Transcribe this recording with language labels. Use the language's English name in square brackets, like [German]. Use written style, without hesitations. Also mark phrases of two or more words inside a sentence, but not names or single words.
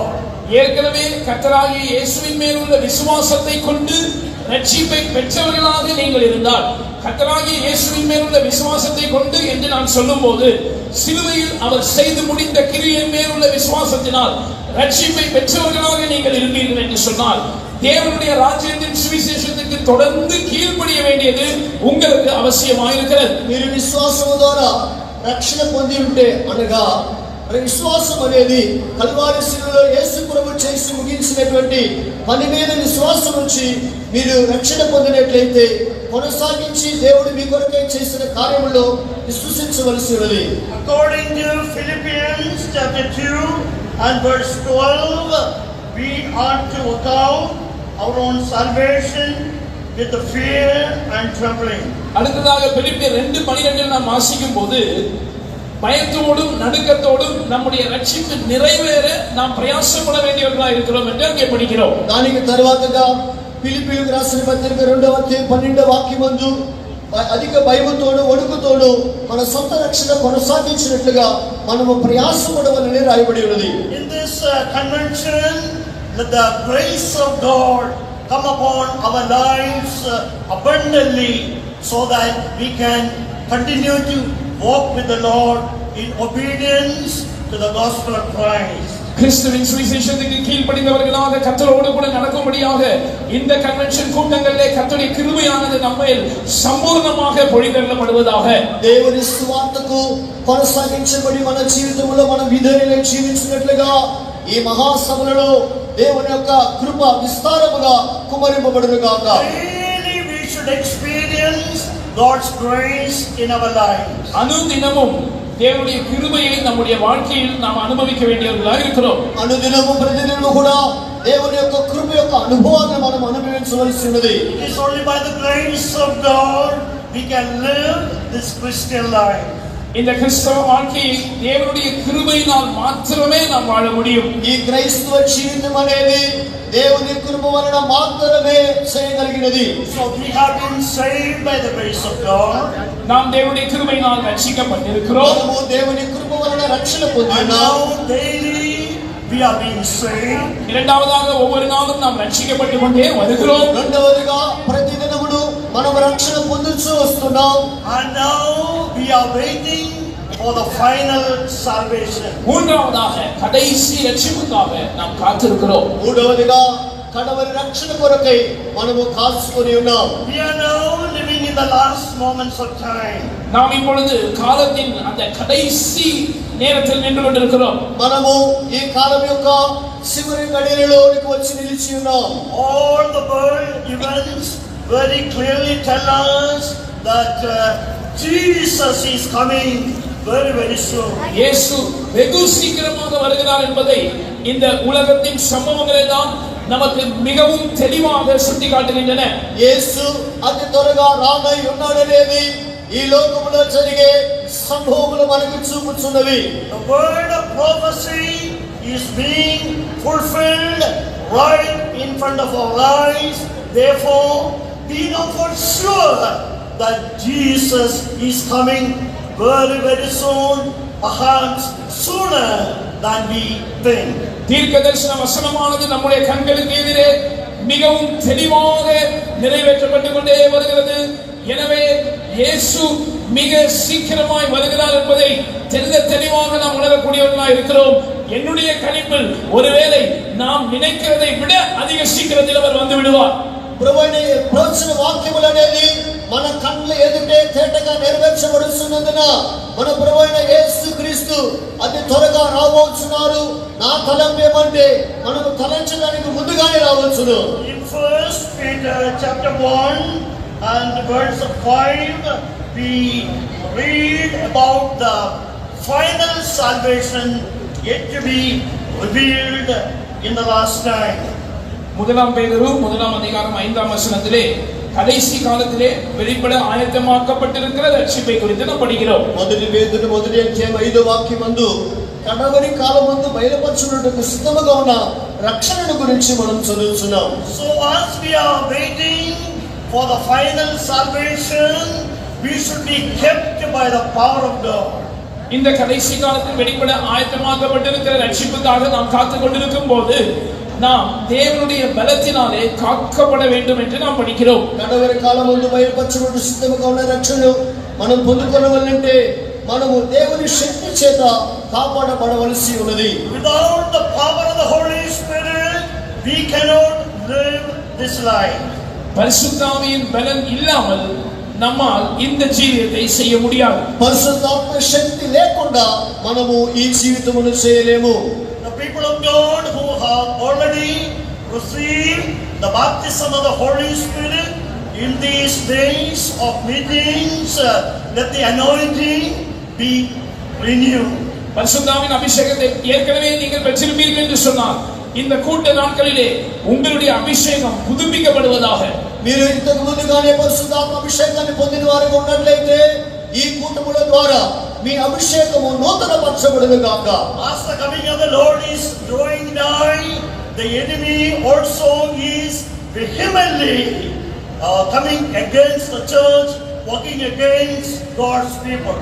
[Tamil] ஏற்கனவே கர்த்தராகிய இயேசுவின் மேல் உள்ள விசுவாசத்தை கொண்டு ரட்சிப்பை பெற்றவர்களாக நீங்கள் இருந்தால், கர்த்தராகிய இயேசுவின் மேல் உள்ள விசுவாசத்தை கொண்டு என்று நான் சொல்லும்போது சிலுவையில் அவர் செய்து முடிந்த கிரியின் மேல் உள்ள விசுவாசத்தினால் ரட்சிப்பை பெற்றவர்களாக நீங்கள் இருப்பீர்கள் என்று சொன்னால் தேவனுடைய ராஜ்யத்தின் சுவிசேஷத்துக்கு தொடர்ந்து கீழ்ப்படிய வேண்டியது உங்களுக்கு அவசியமாயிருக்கிறது. [Telugu] మీరు విశ్వాసము ద్వారా రక్షణ పొంది ఉంటే అనగా విశ్వాసం అనేది కల్వారి శిలువలో యేసు ప్రభు చేసి ముగించినటువంటి పని మీద విశ్వాసం ఉంచి మీరు రక్షణ పొందినట్లయితే కొనసాగించి దేవుడు మీ కొరకై చేసిన కార్యములో విశ్వసించవలసి ఉన్నది. [English] According to Philippians chapter 2 and verse 12, we ought to account our own salvation with the fear and trembling. [Tamil] அடுத்ததாக பிலிப்பியர் 2:12 நாம் வாசிக்கும் போது பயத்தோடும் நடுக்கத்தோடும் நம்முடைய ரட்சிப்பு நிறைவேற நாம் பிரயாசப்பட வேண்டியவர்களாக இருக்கிறோம் என்று அங்கே படிக்கிறோம். [Telugu] దానికి తరువాతగా ఫిలిప్పీయులకు రాసిన పత్రిక 2:12 వాక్యమందు అధిక భయముతోను వణుకుతోను మన సొంత రక్షణ కొనసాగించినట్లుగా మనము ప్రయాసపడవలెనని రాయబడి ఉన్నది. [English] In this convention, let the grace of God come upon our lives abundantly so that we can continue to walk with the Lord in obedience to the gospel of Christ. [Tamil] கிறிஸ்துவின் சுவிசேஷத்துக்கு கீழ்ப்படிந்தவர்களாக கர்த்தரோடு கூட நடக்கும்படியாக இந்த கன்வென்ஷன் கூட்டங்களிலே கர்த்தருடைய கிருபையானது நம்மேல் சம்பூர்ணமாக பொழிதள்ளப்படுவதாக. [Telugu] దేవుని సువార్తకు కొనసాగించబడి మన జీవితంలో మన విధేయులై జీవించినట్లుగా ఈ మహాసభలలో దేవుని యొక్క కృప విస్తారముగా కుమ్మరింపబడును గాక. [English] Really we should experience God's grace in our lives. [Tamil] அனுதினமும் தேவனுடைய கிருபையை நம்முடைய வாழ்க்கையில் நாம் அனுபவிக்க வேண்டியவர்களாக இருக்கிறோம். [Telugu] అనుదినము ప్రతిదినము కూడా దేవుని యొక్క కృప యొక్క అనుభవాన్ని మనం అనుభవించవలసి ఉన్నది. [English] It is only by the grace of God we can live this Christian life. [Tamil] இந்த கிறிஸ்தவ வாழ்க்கையை தேவனுடைய கிருபையினால் மாத்திரமே நாம் வாழ முடியும். [Telugu] ఈ క్రైస్తవ జీవితం అనేది దేవుని కృప వలన మాత్రమే చేయగలిగినది. [English] So we have been saved by the grace of God. [Tamil] நாம் தேவனுடைய கிருபையினால் ரட்சிக்கப்பட்டிருக்கிறோம். [Telugu] మనము దేవుని కృప వలన రక్షణ [English] And [Telugu] పొందినాము. [English] now daily we are being saved. [Tamil] இரண்டாவதாக ஒவ்வொரு நாளும் நாம் ரட்சிக்கப்பட்டு கொண்டே வருகிறோம். [Telugu] రెండవదిగా ప్రతిదినమును మనం రక్షణ పొందుతూ వస్తున్నాం. [English] And now we are waiting for the final salvation. [Tamil] மூன்றாவதாக கடைசி ரட்சிப்புக்காக நாம் காத்திருக்கிறோம். [Telugu] మూడవదిగా కడవరి రక్షణ కొరకై మనము కాచుకొని ఉన్నాం. [English] We are now living in the last moments of time. [Tamil] நாம் இப்பொழுது காலத்தின் அந்த கடைசி நேரத்தில் நின்று கொண்டிருக்கிறோம். [Telugu] మనము ఈ కాలం యొక్క చివరి గడియలలోనికి వచ్చి నిలిచి ఉన్నాం. [English] All the world events very clearly tell us that Jesus is coming very, very soon. [Tamil] இயேசு வெகு சீக்கிரமாக வருகிறார் என்பதை இந்த உலகத்தின் சம்பவங்கள் எல்லாம் நமக்கு மிகவும் தெளிவாக சுட்டிக்காட்டுகின்றன. [Telugu] యేసు అతి త్వరగా రానై ఉన్నాడనేది ఈ లోకములో జరిగే సంభవములు మనకు చూపుచున్నవి. [English] The word of prophecy is being fulfilled right in front of our eyes. Therefore, we know for sure that Jesus is coming very, very soon, perhaps sooner than we think. [Tamil] தீர்க்கதரிசன வசனமானது நம்முடைய கண்களுக்கு எதிரே மிகவும் தெளிவாக நிறைவேற்றப்பட்டு கொண்டே வருகிறது. எனவே இயேசு மிக சீக்கிரமாய் வருகிறார் என்பதை தெளிவாக நாம் உணரக்கூடியவர்களாக இருக்கிறோம். என்னுடைய கணிப்பில் ஒருவேளை நாம் நினைக்கிறதை விட அதிக சீக்கிரத்தில் அவர் வந்து விடுவார். [Telugu] ప్రభువైన ప్రవచన వాక్యములు అనేది మన కళ్ళ ఎదుటే తేటగా నెరవేర్చబడుతున్నందున మన ప్రభువైన యేసుక్రీస్తు అతి త్వరగా రాబోతున్నారు. నా తలంపు ఏమంటే మనము తలంచడానికి ముందుగానే రావచ్చును. [English] In 1 Peter chapter 1 and verse 5, we read about the final salvation yet to be revealed in the last time. [Tamil] முதலாம் பேதுரு 1 அதிகாரம் 5 வசனத்திலே கடைசி காலத்திலே வெளிப்பட ஆயத்தமாக்கப்பட்டிருக்கிற ரட்சிப்பை குறித்து நாம் படிக்கிறோம். [Telugu] మొదటి పేతురు 1 అధ్యాయం 5వ వాక్యమందు కడవరి కాలమందు బయలుపరచుటకు సిద్ధముగా ఉన్న రక్షణను గురించి మనం చదువుతున్నాం. [English] So as we are waiting for the final salvation, we should be kept by the power of God. [Tamil] இந்த கடைசி காலத்தில் வெளிப்பட ஆயத்தமாக்கப்பட்டிருக்கிற ரட்சிப்புக்காக நாம் காத்துக் கொண்டிருக்கும் போது நாம் தேவனுடைய பலத்தினாலே காக்கப்பட வேண்டும் என்று நாம் படிக்கிறோம். [Telugu] కడవరి కాలమందు బయలుపరచుటకు సిద్ధముగా ఉన్న రక్షణను మనం పొందుకొనవలెంటే మనము దేవుని శక్తి చేత కాపాడబడవలసి ఉన్నది. [English] Without the power of the Holy Spirit, we cannot live this life. [Tamil] பரிசுத்த ஆவியின் பலன் இல்லாமல் நம்மால் இந்த ஜீவியத்தை செய்ய முடியாது. [Telugu] పరిశుద్ధాత్మ శక్తి లేకుండా మనము ఈ జీవితమును చేయలేము. [English] The people of God who have already received the baptism of the Holy Spirit in these days of meetings, let the anointing be renewed. [Tamil] பரிசுத்தாவின் அபிஷேகத்தை ஏற்கனவே நீங்கள் பெற்றிருப்பீர்கள் என்று சொன்னார். இந்த கூட்ட நாட்களிலே உங்களுடைய அபிஷேகம் புதுப்பிக்கப்படுவதாக. [Telugu] మీరు ఇంతకు ముందుగానే పరిశుద్ధాత్మ అభిషేకాన్ని పొందిన వారుగా ఉన్నట్లయితే ఈ కూటముల ద్వారా మీ అభిషేకము నూతనపరచబడును గాక. [English] As the coming of the Lord is drawing nigh, the enemy also is vehemently coming against the church, working against God's people.